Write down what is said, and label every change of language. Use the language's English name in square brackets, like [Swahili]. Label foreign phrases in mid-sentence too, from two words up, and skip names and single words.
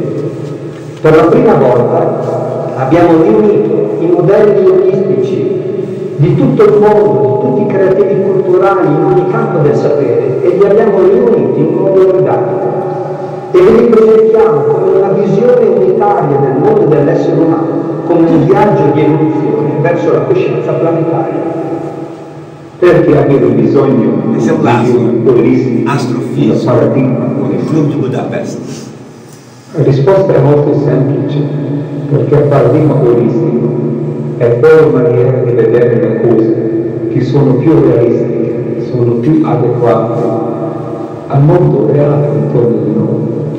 [Italian] Per la prima volta abbiamo riunito i modelli olistici di tutto il mondo, di tutti i creativi culturali in ogni campo del sapere, e li abbiamo riuniti in modo organico e li ripresentiamo come una visione unitaria del mondo e dell'essere umano, come un viaggio di evoluzione verso la coscienza planetaria. Perché abbiamo bisogno [Portuguese] Esse é o laço [Italian] olistico, [Portuguese] astrofísico paradigma com o Clube de Budapest. [Italian] La risposta è molto semplice, perché il paradigma olistico è una maniera di vedere le cose che sono più realistiche, sono più adeguate al mondo reale intorno di noi.